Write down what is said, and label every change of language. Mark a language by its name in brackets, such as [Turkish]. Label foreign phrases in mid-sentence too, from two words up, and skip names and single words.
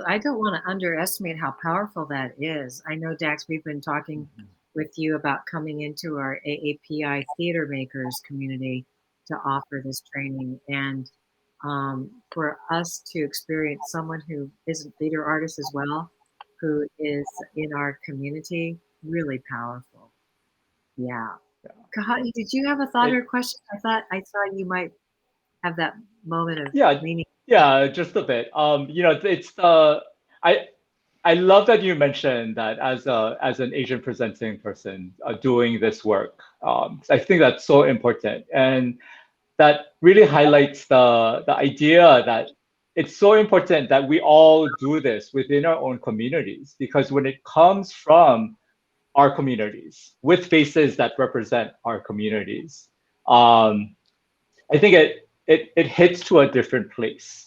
[English] I don't want to underestimate how powerful that is. I know, Dax, we've been talking with you about coming into our AAPI theater makers community to offer this training. And for us to experience someone who is a theater artist as well, who is in our community, really powerful. Yeah. Kahaʻi, did you have a thought or a question? I thought you might have that moment of meaning. Yeah, just a bit. You know, it's I love that you mentioned that as an Asian presenting person doing this work. I think that's so important, and that really highlights the idea that it's so important that we all do this within our own communities, because when it comes from our communities with faces that represent our communities, I think it hits to a different place.